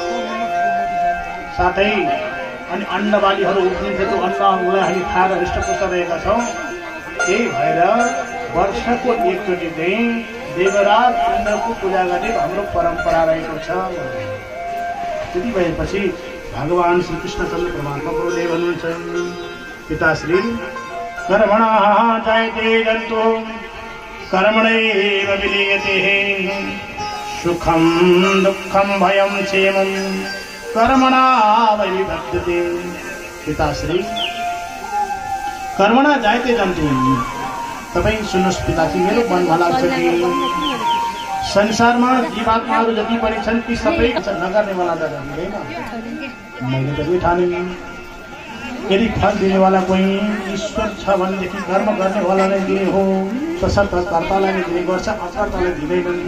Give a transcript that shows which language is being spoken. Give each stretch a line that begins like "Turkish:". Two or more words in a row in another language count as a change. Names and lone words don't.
Nepali: साथै अनि अन्नबालीहरू उब्जिन्छ। त्यो अन्नलाई हामी खाएर हृष्टपुष्ट रहेका छौँ। त्यही भएर वर्षको एकचोटि चाहिँ देवराज इन्द्रको पूजा गर्ने हाम्रो परम्परा रहेको छ। त्यति भएपछि भगवान श्रीकृष्णचन्द्र परमात्मा प्रभुले भन्नुहुन्छ पिताश्री
Sanskrit: कर्मणः जायते जन्तु कर्मणैव विलीयते सुखं दुःखं भयं क्षेमं कर्मणा वै विभज्यते।
Nepali: पिताश्री
Sanskrit: कर्मणा जायते जन्तु
Nepali: तपाईँ सुन्नुहोस् पिताजी मेरो मन भला छ कि संसारमा जीवात्माहरू जति पनि छन् ती सबै नगर्नेवाला त हुँदैन। मैले त ठाने यदि फल दिनेवाला कोही ईश्वर छ भनेदेखि कर्म गर्नेवाला नै दिने हो तसर्थ कर्तालाई नै दिने गर्छ अकर्तालाई दिँदैनन्।